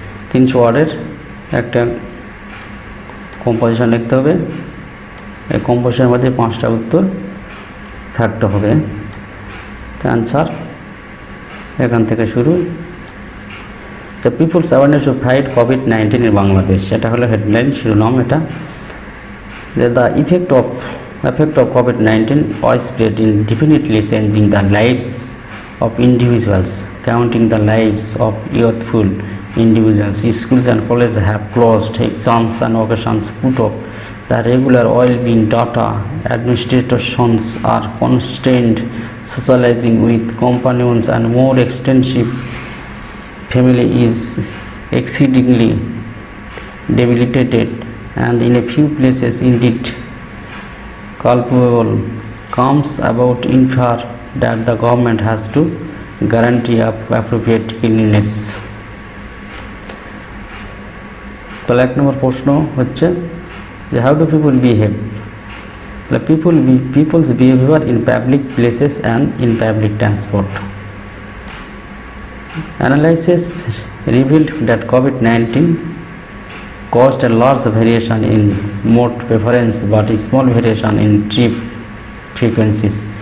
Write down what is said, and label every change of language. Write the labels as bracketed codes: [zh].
[bn] 300 ওয়ার্ডের একটা কম্পোজিশন লিখতে হবে। এই কম্পোজিশনের মধ্যে 5টা উত্তর থাকতে হবে। [en] answer [bn] এখান থেকে শুরু। [en] the people's awareness to fight COVID-19 in Bangladesh, [bn] এটা হলো হেডলাইন, শিরোনাম। [en] এটা the effect of COVID-19 was spread indefinitely, changing the lives of individuals, counting the lives of youthful individuals. Schools and colleges have closed, exams and occasions put off. The regular well-being data administrations are constrained, socializing with companions and more extensive family is exceedingly debilitated, and in a few places indeed culpable comes about infer that the government has to guarantee appropriate cleanliness. [bn] তাহলে 1 নম্বর প্রশ্ন হচ্ছে যে [en] How do people behave, তাহলে people's behavior in public places and in public transport. Analysis revealed that COVID-19 caused a large variation in mode preference but a small variation in trip frequencies.